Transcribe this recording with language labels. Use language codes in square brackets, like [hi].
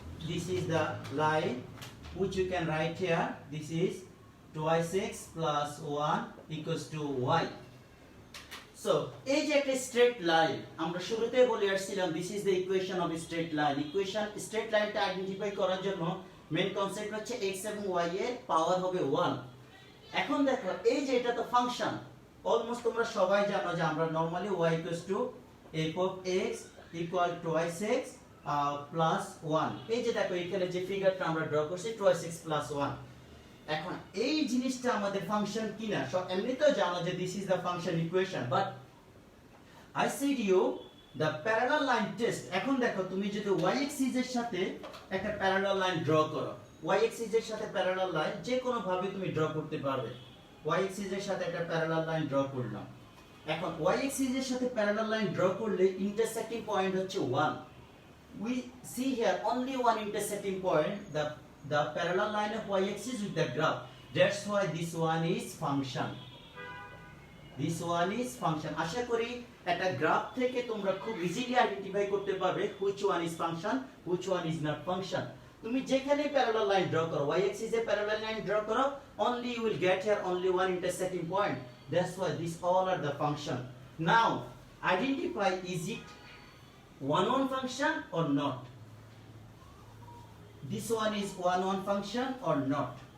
[en] This is the line which you can write here. This is twice x plus 1 equals to y. [bn] So এই যে একটা straight line আমরা শুরুতে বলে আসছিলাম, [en] This is the equation of straight line. [bn] Straight লাইনটা identify করার জন্য মেইন কনসেপ্ট হচ্ছে x এবং y এর পাওয়ার হবে 1। এখন দেখো এই যে এটা তো ফাংশন, অলমোস্ট তোমরা সবাই জানো যে আমরা normally [en] y f of x equal twice x plus 1। [bn] এই যে দেখো এখানে যে ফিগারটা আমরা ড্র করছি twice x plus 1। এখন এই জিনিসটা আমাদের ফাংশন কিনা সব এমনিতেও জানো যে [en] This is the function equation, but I said you the parallel line test. [bn] এখন দেখো তুমি যদি y axis এর সাথে একটা প্যারালাল লাইন ড্র করো, y axis এর সাথে প্যারালাল লাইন যে কোনো ভাবে তুমি ড্র করতে পারবে। y axis এর সাথে একটা প্যারালাল লাইন ড্র করলাম। এখন y axis এর সাথে প্যারালাল লাইন ড্র করলে ইন্টারসেক্টিং পয়েন্ট হচ্ছে 1। [en] We see here only one intersecting point, the parallel line of y-axis with the graph. That's why this one is function. This one is function. [bn] আশা করি একটা graph থেকে তোমরা খুব easily identify করতে পারবে [en] which one is function, which one is not function. [bn] তুমি যেখানে parallel line draw করো, y-axis এ প্যারালাল লাইন ড্র করো, [en] only you will get here only one intersecting point. That's why these all are the function. Now identify, is it one function or not? This one is one function or not?